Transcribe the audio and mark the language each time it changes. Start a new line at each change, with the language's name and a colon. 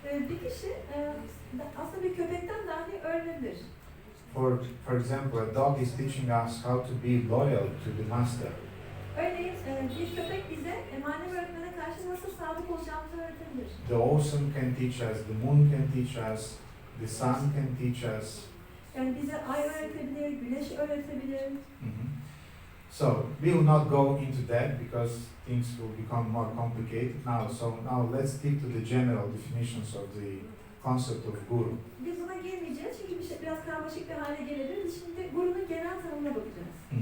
Turkish: Bir kişi aslında bir köpekten dahi öğrenebilir.
English: For example, a dog is teaching us how to be loyal to the master.
Turkish: Örneğin bir köpek bize manevi öğretmene karşı nasıl sadık olacağımızı öğretebilir.
English: The ocean can teach us, the moon can teach us, the sun can teach us.
Turkish: Yani bize ay öğretebilir, güneş öğretebilir.
English: So we will not go into that because things will become more complicated now. So now let's stick to the general definitions of the concept of guru.
Turkish: Biz buna girmeyeceğiz çünkü biraz karmaşık bir hale gelebilir. Biz şimdi gurunun genel tanımına bakacağız.